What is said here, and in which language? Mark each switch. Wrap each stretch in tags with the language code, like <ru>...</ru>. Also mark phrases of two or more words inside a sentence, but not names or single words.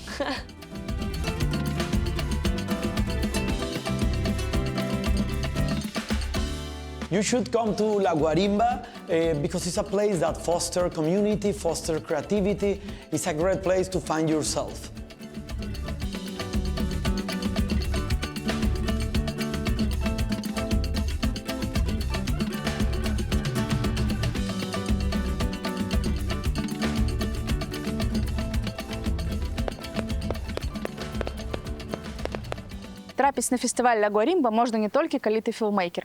<en>You should come to La Guarimba because it's a place that fosters community, fosters creativity. It's a great place to find yourself.</en> <be>Трапіць на фестываль «Ля Гуарімба» можна не толькі калі ты філммейкер.</be>